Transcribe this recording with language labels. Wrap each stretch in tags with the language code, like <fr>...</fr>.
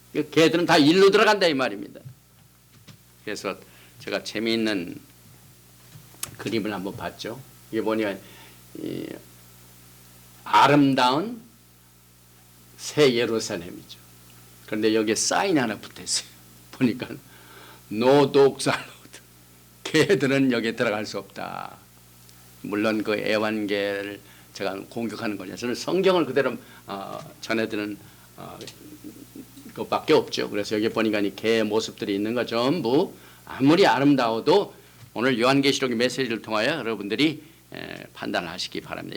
<ko>개들은 다 일로 들어간다 이 말입니다. 그래서 제가 재미있는 그림을 한번 봤죠. 이게 뭐냐, 이 아름다운 새 예루살렘이죠. 그런데 여기에 사인이 하나 붙어 있어요. 보니까</ko> <en>No dogs allowed.</en> <ko>개들은 여기에 들어갈 수 없다. 물론 그 애완개를 제가 공격하는 거냐. 저는 성경을 그대로 전해드리는 것밖에 없죠. 그래서 여기 보니까 이 개의 모습들이 있는 거 전부 아무리 아름다워도 오늘 요한계시록의 메시지를 통하여 여러분들이 판단을 하시기 바랍니다.</ko>